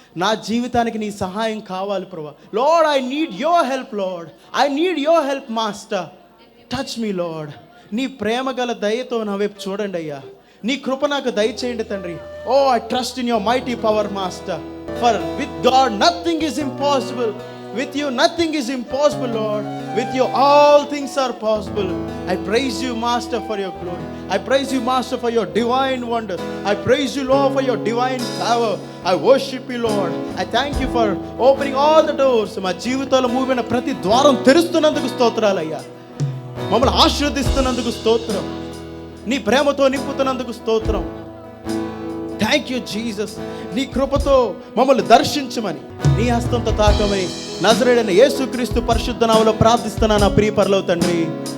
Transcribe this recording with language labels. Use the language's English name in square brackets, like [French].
[Telugu] నా జీవితానికి నీ సహాయం కావాలి ప్రభువా. [English] Lord, I need your help lord, I need your help master. Touch me lord. [Telugu] నీ ప్రేమ గల దయతో నా వైపు చూడండి అయ్యా. నీ కృప నాకు దయచేయండి తండ్రి. [English] Oh, I trust in your mighty power master. For with God nothing is impossible. With you nothing is impossible, Lord. With you all things are possible. I praise you, Master, for your glory. I praise you, Master, for your divine wonders. I praise you, Lord, for your divine power. I worship you, Lord. I thank you for opening all the doors. [Telugu] మా జీవితంలో మూవిన ప్రతి ద్వారం తెరుస్తున్నందుకు స్తోత్రాలయ్యా. మమ్మల్ని ఆశీర్వదిస్తున్నందుకు స్తోత్రం. నీ ప్రేమతో నింపుతున్నందుకు స్తోత్రం. [English] Thank you Jesus. [Telugu] నీ కృపతో మమ్మల్ని దర్శించమని, నీ హస్తంతో తాకమని నజరేయుడైన యేసుక్రీస్తు పరిశుద్ధ నామములో ప్రార్థిస్తున్నాను నా ప్రియ పరలోక తండ్రి.